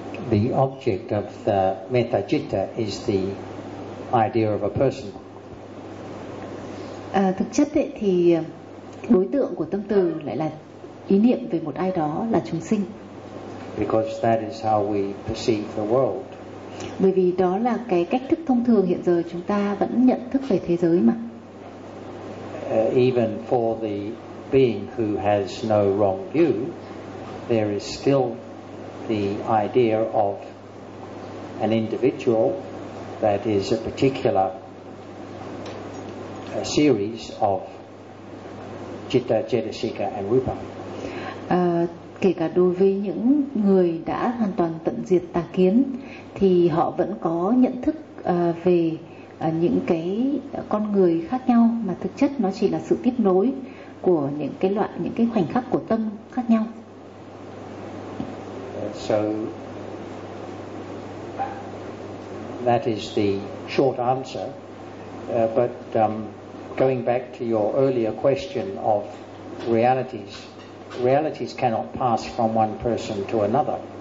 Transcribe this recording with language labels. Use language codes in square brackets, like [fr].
[en] The object of the metta citta is the idea of a person. [vi] Thực chất ấy, thì đối tượng của tâm từ lại là ý niệm về một ai đó, là chúng sinh. [en] Because that is how we perceive the world. [vi] Bởi vì đó là cái cách thức thông thường hiện giờ chúng ta vẫn nhận thức về thế giới mà. [en] Even for the being who has no wrong view, there is still the idea of an individual that is a particular a series of citta, cetasika and rupa. [vi] Kể cả đối với những người đã hoàn toàn tận diệt tà kiến, thì họ vẫn có nhận thức về những cái con người khác nhau, mà thực chất nó chỉ là sự tiếp nối của những cái loại, những cái khoảnh khắc của tâm khác nhau. [en] So that is the short answer, but going back to your earlier question of realities, realities cannot pass from one person to another.